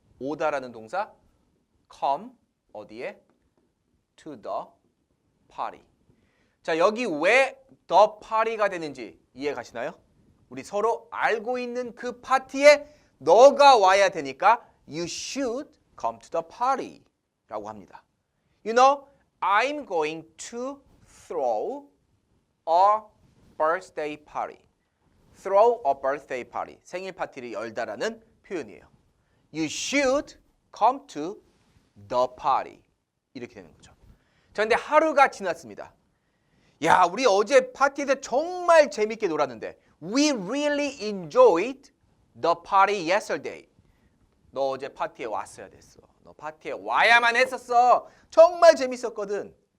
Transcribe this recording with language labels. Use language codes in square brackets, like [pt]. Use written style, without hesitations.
[ko] 오다라는 동사 come 어디에? [en] to the party. [ko] 자, 여기 왜 the party가 되는지 이해 가시나요? 우리 서로 알고 있는 그 파티에 너가 와야 되니까 [en] you should come to the party [ko] 라고 합니다. [en] You know, I'm going to throw a birthday party. Throw a birthday party. [ko] 생일 파티를 열다라는 표현이에요. [en] You should come to the party. [ko] 이렇게 되는 거죠. 자, 근데 하루가 지났습니다. 야, 우리 어제 파티에서 정말 재밌게 놀았는데 [en] We really enjoyed the party yesterday. [ko] 너 어제 파티에 왔어야 됐어. 너 파티에 와야만 했었어. 정말 재밌었거든.